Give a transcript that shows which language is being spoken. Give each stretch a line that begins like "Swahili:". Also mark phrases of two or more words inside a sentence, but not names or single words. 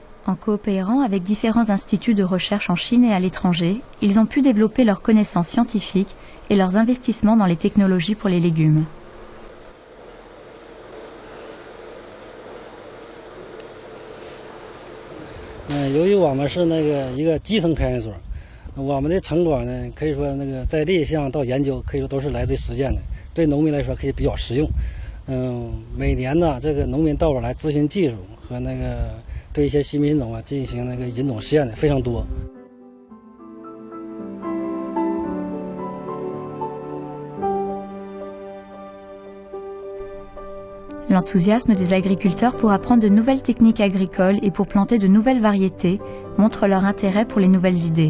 French: En coopérant avec différents instituts de recherche en Chine et à l'étranger, ils ont pu développer leurs connaissances scientifiques et leurs investissements dans les technologies pour les légumes.
Chinese: 由于我们是一个基层科研所，我们的成果呢，可以说在立项到研究，可以说都是来自于实践的，对农民来说可以比较实用。每年呢，这个农民到我来咨询技术和对一些新品种进行引种实验的非常多。
French: L'enthousiasme des agriculteurs pour apprendre de nouvelles techniques agricoles et pour planter de nouvelles variétés montre leur intérêt pour les nouvelles idées.